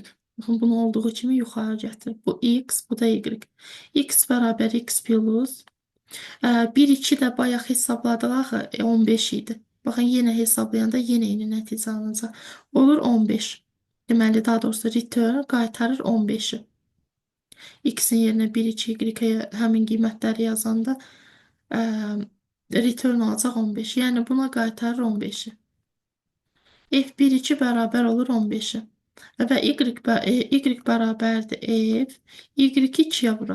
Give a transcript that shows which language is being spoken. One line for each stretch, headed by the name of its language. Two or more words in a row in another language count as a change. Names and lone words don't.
Azerbaijani: Baxın, bunu olduğu kimi yuxarı gətirir. Bu x, bu da y. X bərabər x plus 1, 2 də bayaq hesabladıq axı 15 idi. Baxın, yenə hesablayanda yenə eyni nəticə alınacaq. Olur 15. Deməli, daha doğrusu return qaytarır 15-i. X-in yerinə 1, 2, y-ə həmin qiymətləri yazanda return olacaq 15. Yəni, buna qaytarır 15-i. F1, 2 bərabər olur 15-i. Və y bərabərdir f. Y-i 2-yə vuraq.